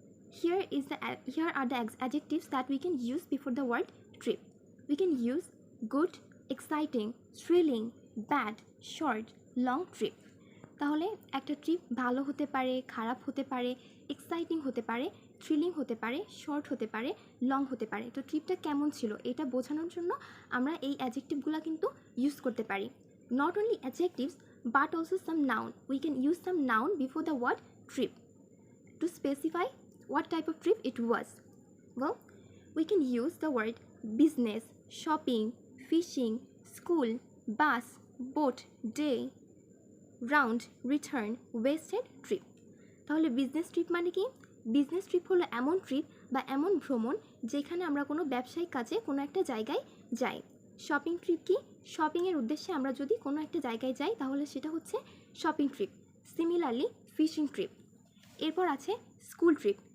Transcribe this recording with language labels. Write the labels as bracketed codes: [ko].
[en] Here are the adjectives that we can use before the word trip. We can use good, exciting, thrilling, bad, short, long trip. [bn] তাহলে একটা trip ভালো হতে পারে, খারাপ হতে পারে, এক্সাইটিং হতে পারে, থ্রিলিং হতে পারে, শর্ট হতে পারে, লং হতে পারে। তো ট্রিপটা কেমন ছিল এটা বোঝানোর জন্য আমরা এই অ্যাডজেক্টিভগুলো কিন্তু ইউজ করতে পারি। [en] Not only adjectives but also some noun. We can use some noun before the word trip to specify what type of trip it was. Well, we can use the word business, shopping, fishing, school, bus, boat, day, round, return, wasted, trip. [bn] তাহলে business trip মানে কি? Business trip হলো এমন trip বা এমন ভ্রমণ যেখানে আমরা কোনো ব্যবসায়িক কাজে কোনো একটা জায়গায় যাই। শপিং ট্রিপ কি? শপিংয়ের উদ্দেশ্যে আমরা যদি কোনো একটা জায়গায় যাই তাহলে সেটা হচ্ছে shopping trip. Similarly fishing trip. এরপর আছে স্কুল ট্রিপ।